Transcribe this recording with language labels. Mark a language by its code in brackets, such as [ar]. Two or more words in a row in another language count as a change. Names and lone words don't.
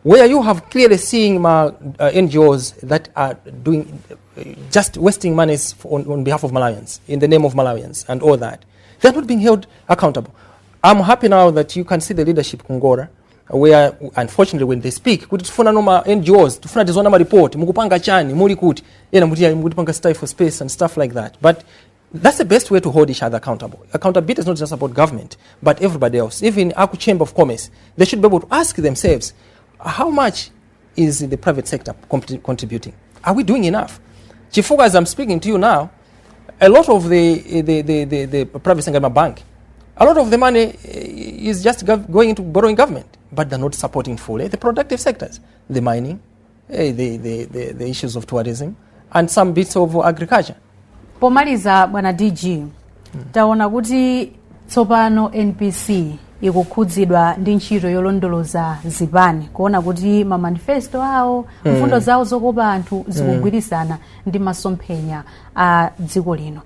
[en] where you have clearly seeing NGOs that are doing just wasting monies on behalf of Malawians, in the name of Malawians and all that. They're not being held accountable. I'm happy now that you can see the leadership Kungora, where unfortunately when they speak, [ny] kuti tufuna noma NGOs, tufuna tizona ma report, mukupanga chani, muri kuti, yena mukupanga [en] style for space and stuff like that. But that's the best way to hold each other accountable. Accountability is not just about government, but everybody else. Even Aku Chamber of Commerce, they should be able to ask themselves, how much is the private sector contributing? Are we doing enough? Chifuga, as I'm speaking to you now, a lot of the private sector bank, a lot of the money is just going into borrowing government, but they're not supporting fully the productive sectors, the mining, the issues of tourism, and some bits of agriculture. [ny] Pomaliza bwana DG, taona kuti tsopano NPC ikukhudzidwa ndi ntchito yolondoloza zipani, kuona kuti ma manifesto awo, mfundo zawo zokopa anthu zikugwirisana ndi masomphenya a dziko lino.